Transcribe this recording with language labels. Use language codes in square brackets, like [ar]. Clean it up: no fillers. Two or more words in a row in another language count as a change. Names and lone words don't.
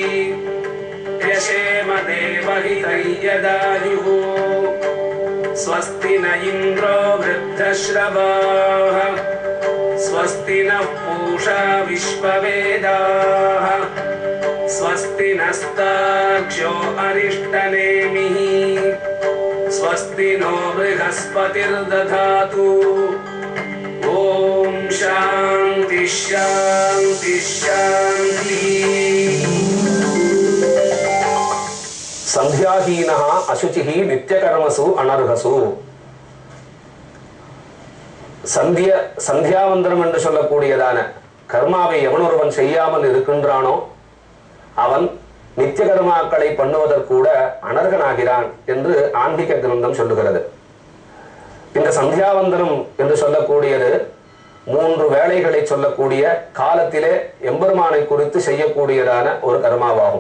[sa] यशेम देवहितं यदायुः स्वस्ति न इन्द्रो वृद्धश्रवाः स्वस्ति नः पूषा विश्ववेदाः स्वस्ति नस्तार्क्ष्यो अरिष्टनेमिः स्वस्ति नो बृहस्पतिर्दधातु ओम शांति शांति शांति। संध्याहीनः अशुचिः नित्यकर्मसु अनर्हसु [ta] சந்தியாவந்தனம் என்று சொல்லக்கூடியதான கர்மாவை எவன் ஒருவன் செய்யாமல் இருக்கின்றானோ அவன் நித்திய கர்மாக்களை பண்ணுவதற்கூட அனர்கனாகிறான் என்று ஆன்மீக கிரந்தம் சொல்லுகிறது. இந்த சந்தியாவந்தனம் என்று சொல்லக்கூடியது 3 வேளைகளை சொல்லக்கூடிய காலத்திலே எம்பெருமானை குறித்து செய்யக்கூடியதான ஒரு கர்மாவாகும்.